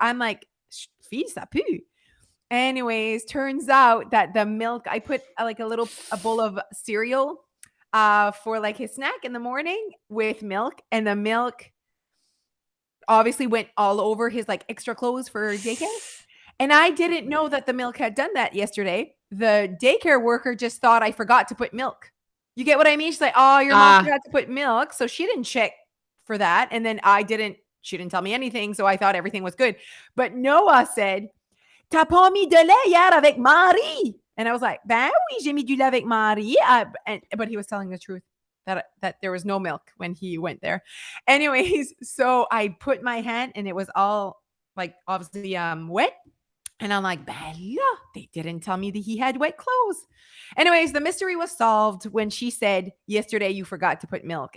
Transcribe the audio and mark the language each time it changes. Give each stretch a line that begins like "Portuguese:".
English: I'm like,
French: fille ça pue."
English: Anyways, turns out that the milk I put like a bowl of cereal for like his snack in the morning with milk, and the milk obviously went all over his like extra clothes for daycare. And I didn't know that the milk had done that yesterday. The daycare worker just thought I forgot to put milk. You get what I mean? She's like, "Oh, your mom Ah, forgot to put milk." So she didn't check for that. And then she didn't tell me anything. So I thought everything was good. But Noah said,
French: "T'as pas mis de lait hier avec Marie?"
English: And I was like,
French: "Ben oui, j'ai mis du lait avec Marie."
English: But he was telling the truth that there was no milk when he went there. Anyways, so I put my hand and it was all like obviously wet. And I'm like, "Bella, they didn't tell me that he had wet clothes." Anyways, the mystery was solved when she said, "Yesterday you forgot to put milk."